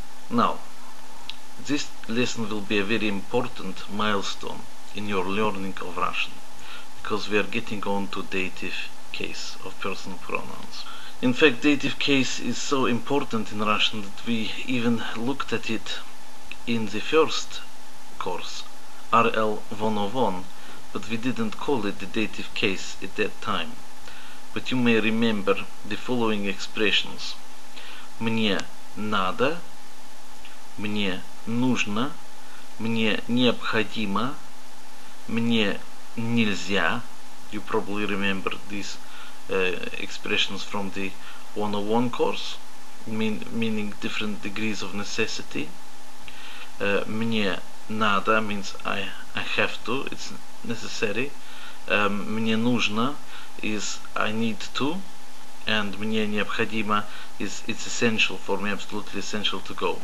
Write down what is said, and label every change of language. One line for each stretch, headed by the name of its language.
English: Now, this lesson will be a very important milestone in your learning of Russian, because we are getting on to dative case of personal pronouns. In fact, dative case is so important in Russian that we even looked at it in the first course, RL101, but we didn't call it the dative case at that time. But you may remember the following expressions:
Russian: мне надо, мне нужно, мне необходимо, мне нельзя.
English: You probably remember these expressions from the 101 course, meaning different degrees of necessity.
Russian: Мне надо
English: means I have to, it's necessary.
Russian: Мне нужно
English: is I need to, and
Russian: мне необходимо
English: is it's essential for me, absolutely essential to go.